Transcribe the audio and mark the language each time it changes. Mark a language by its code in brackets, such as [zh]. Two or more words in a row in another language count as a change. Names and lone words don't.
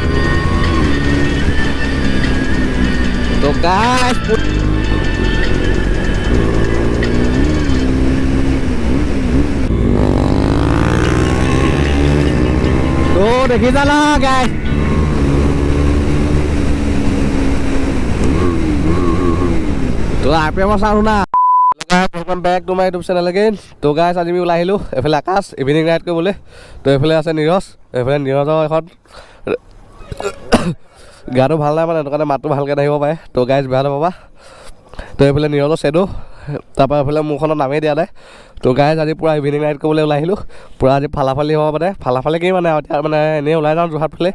[as] তো গাইজ তো দেখিছা না গাইজ তো RPM চাওঁ শুনা। [en] welcome back to my YouTube channel again. [hi] तो गाइस आज [as] আমি ওলাই আহিলোঁ এফালে আকাশ [en] evening ride [as] কৰিবলৈ। তো এফালে আছে নীৰজ, এফালে নীৰজৰ এখন গাটো ভাল নাই মানে সেইটো কাৰণে মাতটো ভালকৈ নাহিব পাৰে। তো গাইজ বেয়া নাপাবা। তো এইফালে নীৰজৰ চেডো, তাৰপৰা এইফালে মোৰখনত নামেই দিয়া নাই। তো গাইজ আজি পূৰা [en] evening ride [as] কৰিবলৈ ওলাই আহিলোঁ। পূৰা আজি ফালাফালি হ'ব মানে ফালাফালি কি মানে এতিয়া মানে এনেই ওলাই যাওঁ যোৰহাট ফালে।